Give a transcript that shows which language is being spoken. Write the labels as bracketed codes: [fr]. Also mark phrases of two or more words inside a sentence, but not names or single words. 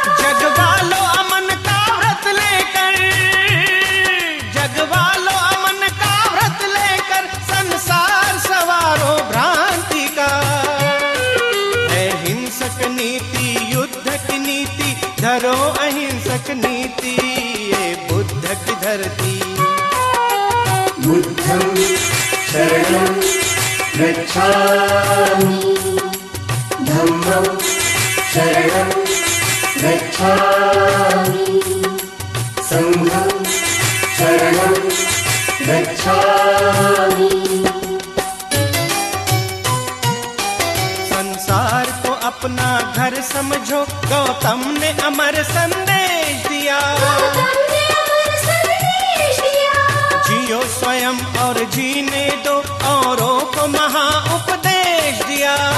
[hi] जगवालो अमन का व्रत लेकर, जगवालो अमन का व्रत लेकर, संसार सवारो भ्रांति का। अहिंसक नीति युद्ध की नीति, धरो अहिंसक नीति, ये बुद्ध की धरती। [pi] बुद्धं शरणं गच्छामि, धम्मं शरणं गच्छामि, संघं शरणं गच्छामि। [hi] संसार को अपना घर समझो, गौतम ने अमर संदेश दिया। तुमने अमर संदेश दिया, जियो स्वयं और जीने दो, औरों को महा उपदेश दिया।